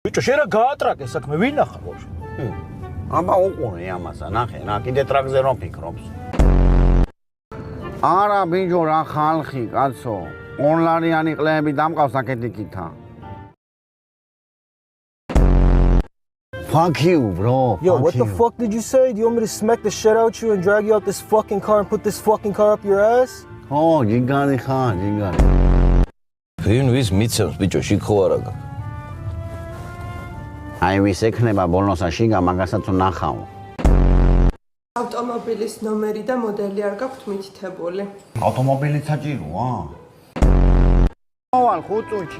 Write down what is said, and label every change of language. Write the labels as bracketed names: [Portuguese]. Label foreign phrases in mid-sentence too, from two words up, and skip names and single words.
[Georgian] ბიჭო, შენ რა გაატრაკე საქმე, ვინახარ ბავშვი? აბა უყურე ამასა, ნახე, რა კიდე ტრაქზე რომ ფიქრობს. არა ბიჭო, რა ხალხი, კაცო. ორლარიანი ყლეები დამყავს აკეთიკითა. [English] Fuck you, bro. Yo, what the fuck did you say? Do you want me to smack the shit out you and drag you out this fucking car and put this fucking car up your ass? [Georgian] Oh, ჯიგარი ხარ, ჯიგარი. ვინ ვის მიცემს ბიჭო, შიგ ხო არა გაქვს? აი ვის ექნება ბოლნოსა შიგა, მაგასაც ვნახავ. ავტომობილის ნომერი და მოდელი არ გაქვთ მითითებული. ავტომობილი საჭიროა? მოვალ 5 წუთში.